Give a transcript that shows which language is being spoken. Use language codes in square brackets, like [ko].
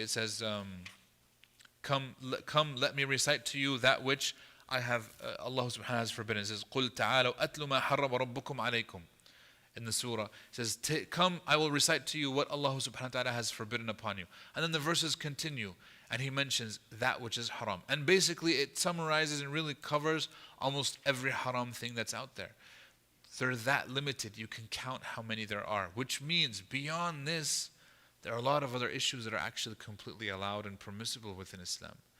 [en] It says, come, let me recite to you that which I have, Allah subhanahu wa ta'ala has forbidden. It says, [ar] قُلْ تَعَالَوْا أَتْلُوا مَا حَرَّمَ رَبُّكُمْ عَلَيْكُمْ. [en] In the surah, it says, come, I will recite to you what Allah subhanahu wa ta'ala has forbidden upon you. And then the verses continue, and he mentions that which is haram. And basically it summarizes and really covers almost every haram thing that's out there. They're that limited, you can count how many there are. Which means, beyond this, there are a lot of other issues that are actually completely allowed and permissible within Islam.